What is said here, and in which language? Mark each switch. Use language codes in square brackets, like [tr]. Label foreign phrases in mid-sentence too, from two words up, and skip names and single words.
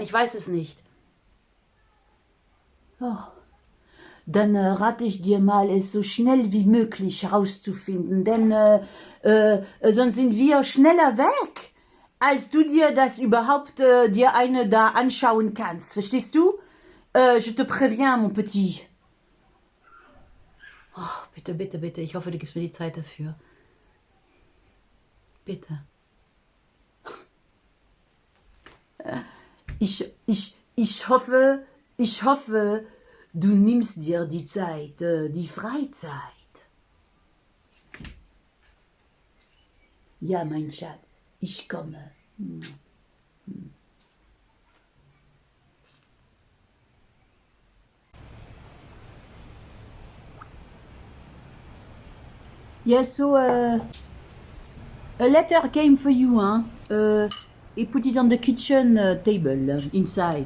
[de] Ich weiß es nicht. Oh. Dann rate ich dir mal, es so schnell wie möglich herauszufinden, denn sonst sind wir schneller weg, als du dir das überhaupt dir eine da anschauen kannst. Verstehst du? [fr] Je te préviens, mon petit. [de] Oh, bitte, bitte, bitte. Ich hoffe, du gibst mir die Zeit dafür. Bitte. Ich hoffe, du nimmst dir die Zeit, die Freizeit. Ja, mein Schatz, ich komme. [en] Yes, so a letter came for you, huh? He put it on the kitchen table inside.